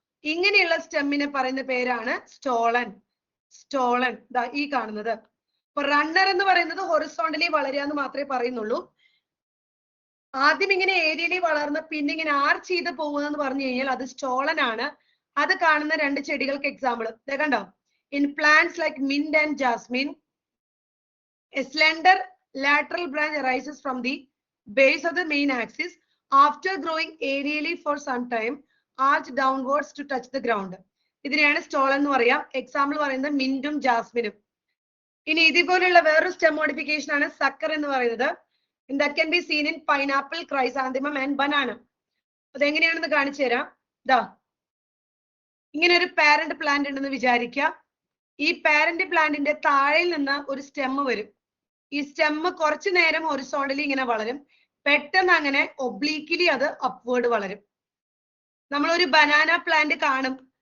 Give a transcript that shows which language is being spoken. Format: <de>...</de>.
<ml>ഇങ്ങനെയുള്ള സ്റ്റെമ്മിനെ പറയുന്ന പേരാണ് സ്റ്റോളൻ. സ്റ്റോളൻ ദാ ഈ കാണുന്നത്. അപ്പൊ റണ്ണർ എന്ന് പറയുന്നത് ഹൊറിസോണ്ടലി വളരുക എന്ന് മാത്രമേ പറയുന്നുള്ളൂ. ആദ്യം ഇങ്ങനെ ഏരിയലി വളർന്ന് പിന്നെ ഇങ്ങനെ ആർച്ച് ചെയ്ത് പോകുന്നെന്ന് പറഞ്ഞു കഴിഞ്ഞാൽ അത് സ്റ്റോളൻ ആണ്. അത് കാണുന്ന രണ്ട് ചെടികൾക്ക് എക്സാമ്പിൾ കണ്ടോ?</ml> <en>In plants like mint and jasmine a slender lateral branch arises from the base of the main axis after growing aerially for some time arch downwards to touch the ground.</en> <ml>ഇതിനെയാണ് stolen എന്ന് പറയാം. Example പറയുന്നത് മിന്റും ജാസ്മിനും. ഇനി ഇതുപോലുള്ള വേറൊരു stem modification ആണ് sucker എന്ന് പറയുന്നത്.</ml> <en>that can be seen in pineapple, chrysanthemum and banana.</en> <ml>അതെങ്ങനെയാണെന്ന് കാണിച്ചു തരാം. ദാ ഇങ്ങനെ ഒരു പാരന്റ് പ്ലാന്റ് ഉണ്ടെന്ന് വിചാരിക്കുക. ഈ പാരന്റ് പ്ലാന്റിന്റെ താഴെ നിന്ന് ഒരു സ്റ്റെം വരും. ഈ സ്റ്റെം കുറച്ചു നേരം ഹൊറിസോണ്ടലി ഇങ്ങനെ വളരും. പെട്ടെന്ന് അങ്ങനെ ഒബ്ലീക്ലി അത് അപ്വേർഡ് വളരും. നമ്മൾ ഒരു ബനാന പ്ലാന്റ് കാണും.</ml>